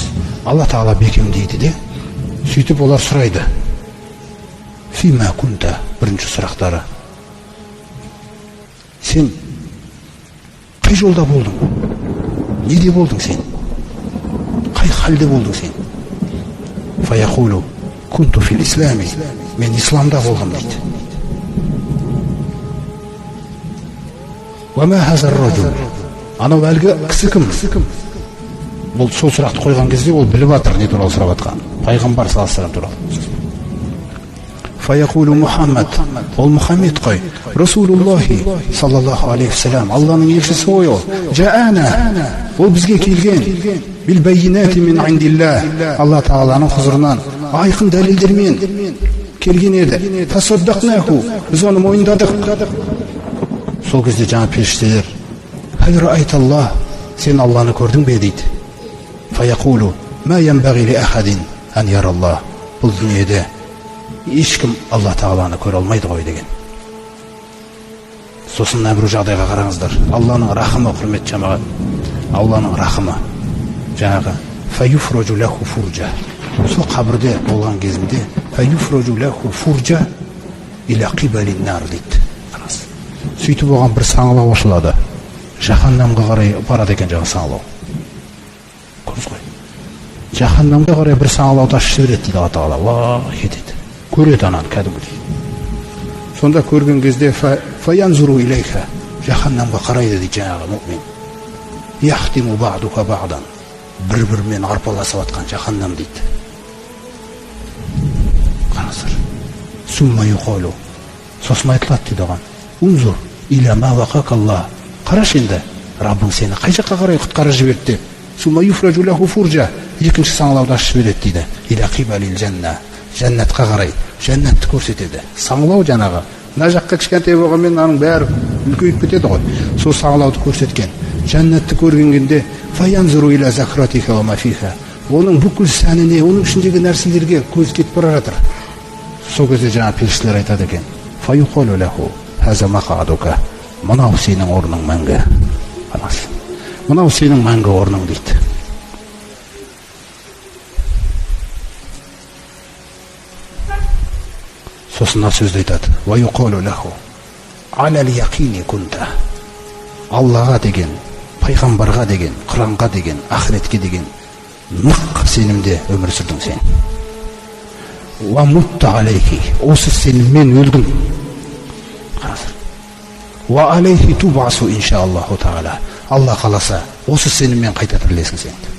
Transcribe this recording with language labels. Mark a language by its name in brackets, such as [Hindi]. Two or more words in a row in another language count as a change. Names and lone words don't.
[Kazakh] Алла Тағала бекемдейді де, сөйтіп олар сұрайды: [Arabic] فيم كنت, [Kazakh] бірінші сұрақтары: сен қай жолда болдың? Неде болдың сен? Қай халде болдың сен? [Arabic] فيقول كنت في الإسلام, [Kazakh] мен исламда болдым дейді. [Arabic] وما هذا الرجل, [Kazakh] анау әлгі кісі кім? Бұл сол сұрақты қойған кезде ол біліп жатыр не туралы сұрап жатқан. Пайғамбар [Arabic] صلى الله عليه [Kazakh] туралы. [Arabic] فيقول محمد, [Kazakh] ол Мұхаммед қой. [Arabic] رسول الله صلى الله عليه وسلم, [Kazakh] Алланың елшісі ғой ол. Жаана, ол бізге келген. [Arabic] بالبينات من عند الله, [Kazakh] Алла Тағаланың хұзырынан айқын дәлелдермен келген еді. Фасаддақнаху, біз оны мойындадық. Сол кезде жаңа періштелер: [Arabic] هل رأيت الله, [Kazakh] сен Алланы көрдің бе дейді. [Arabic] فيقول ما ينبغي لأحد أن يرى الله, [Kazakh] бұл дүниеде ешкім Алла Тағаланы көре алмайды ғой деген. Сосын бір жағдайға қараңыздар. Алланың рахымы, құрмет жамағат, Алланың рахымы жаңағы [Arabic] فيفرج له فرجة. [Kazakh] Сол қабірде болған кезінде [Arabic] فيفرج له فرجة إلى قبل النار [Kazakh] дейді. Сөйтіп оған бір саңылау ашылады. Жаһаннамға қарай барады екен жаңағы саңылау. Көрдіңіз ғой? Жаһаннамға қарай бір саңылауды ашып жібереді дейді Алла Тағала. Вах етеді. Көреді ананы кәдімгідей. Сонда көрген кезде [Arabic] فينظر إليها, [Kazakh] жаһаннамға қарайды дейді жаңағы мұъмин. [Arabic] يحطم بعضها بعضا, [Kazakh] бір-бірімен арпаласып жатқан жаһаннам дейді. Қараңыздар. [Arabic] ثم يقال, [Kazakh] сосын айтылады дейді оған: [Arabic] انظر إلى ما وقاك الله, [Kazakh] қарашы енді, Раббың сені қай жаққа қарай құтқарып жіберді деп. [Arabic] ثم يفرج له فرجة, [Kazakh] екінші саңылауды ашып жібереді дейді. [Arabic] إلى قبل الجنة, [Kazakh] жәннатқа қарай, жәннатты көрсетеді. Саңылау жаңағы, мына жаққа кішкентай болғанмен аның бәрі үлкейіп кетеді ғой. Сол саңылауды көрсеткен. Жәннатты көргенде [Arabic] فينظر إلى زهرتها وما فيها, [Kazakh] оның бүкіл сәніне, оның ішіндегі нәрселерге көз кетіп бара жатыр. Сол кезде жаңа періштелер айтады екен: [Arabic] فيقال له هذا مقعدك, [Kazakh] мынау сенің орның мәңгі. Мынау сенің мәңгі орның дейді. Сосын сөзді айтады: [Arabic] ويقال له على اليقين كنت, [Kazakh] Аллаға деген, пайғамбарға деген, Құранға деген, ақыретке деген нық сенімде өмір сүрдің сен. [Arabic] ومت عليه, [Kazakh] осы сенің мен өлдім. [Arabic] وعليه تبعث إن شاء الله تعالى, [Kazakh] Алла қаласа осы сеніммен қайта тірілесің сен.